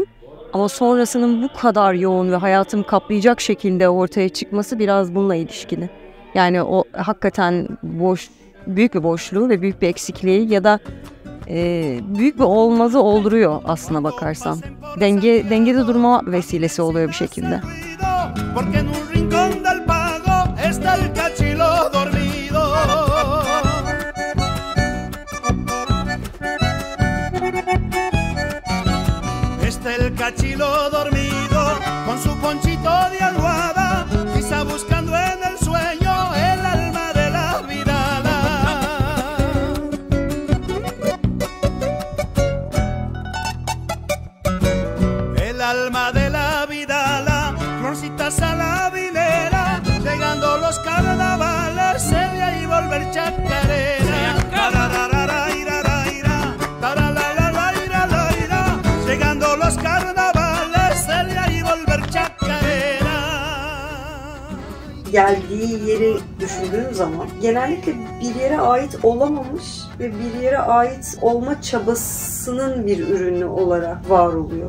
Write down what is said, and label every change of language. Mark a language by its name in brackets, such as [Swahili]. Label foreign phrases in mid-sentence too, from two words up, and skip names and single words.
[Turkish] Ama sonrasının bu kadar yoğun ve hayatımı kaplayacak şekilde ortaya çıkması biraz bununla ilişkili. Yani o hakikaten büyük bir boşluğu ve büyük bir eksikliği ya da büyük bir olmazı olduruyor aslına bakarsan. Dengede durma vesilesi oluyor bir şekilde. [Spanish] El cachilo dormido con su ponchito de almohada, quizá buscando en el sueño el alma de la vidala. El alma de la vidala, florcita salabilera, llegando los carnavales, seria y volver chacarera. [Turkish] Geldiği yeri düşündüğüm zaman genellikle bir yere ait olamamış ve bir yere ait olma çabasının bir ürünü olarak var oluyor.